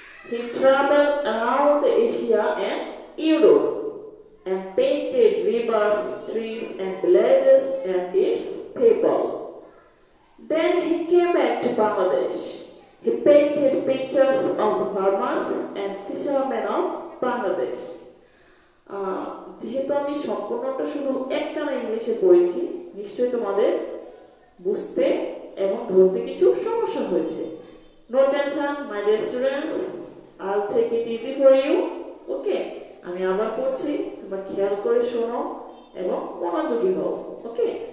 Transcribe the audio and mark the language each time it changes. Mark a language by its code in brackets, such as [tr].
[en] He traveled around Asia and Europe and painted rivers, trees and villages and its people. Then he came back to Bangladesh. He painted pictures of the farmers and fishermen of Bangladesh. [bn] যেহেতু আমি সম্পূর্ণটা শুধু একটানা ইংলিশে পড়েছি, নিশ্চয়ই তোমাদের বুঝতে এবং ধরতে কিছু সমস্যা হয়েছে। [en] No tension, my dear students. I'll take it easy for you. Okay? [bn] আমি আবার পড়ছি, তোমরা খেয়াল করে শোনো এবং মনোযোগী হও। ওকে?